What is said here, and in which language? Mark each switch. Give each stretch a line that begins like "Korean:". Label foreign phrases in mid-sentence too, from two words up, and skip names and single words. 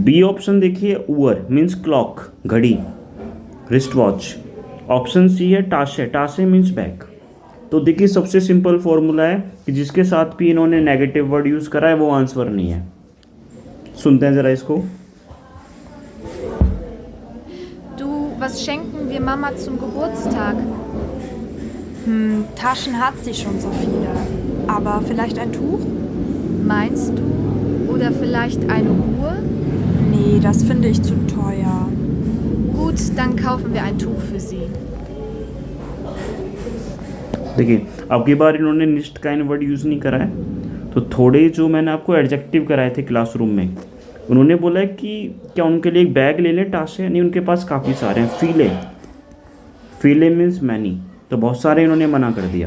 English: B option
Hindi: देखिए, उअर
English: means clock,
Hindi: घड़ी,
English: wrist watch. option C
Hindi: है टाशे। टाशे
English: means bag.
Hindi: तो देखिए सबसे
English: simple formula
Hindi: है कि जिसके साथ भी इन्होंने
English: negative word use
Hindi: करा है वो आंसर नहीं है। सुनते हैं ज़रा इसको।
German: Du, was schenken wir Mama zum Geburtstag? Taschen hat sie schon so viele. Aber vielleicht ein Tuch? Meinst du? Oder vielleicht eine Uhr? Nee, das finde ich zu teuer. Gut, dann kaufen wir ein Tuch für sie.
Hindi: देखिए अब की बार इन्होंने
German: nicht kein
English: word use
Hindi: नहीं करा है, तो थोड़े जो मैंने आपको एडजेक्टिव कराए थे क्लासरूम में, उन्होंने बोला है कि क्या उनके लिए एक बैग ले लें टाशे। नहीं, उनके पास काफ़ी सारे हैं।
German: viele, viele
English: means many,
Hindi: तो बहुत सारे इन्होंने मना कर दिया।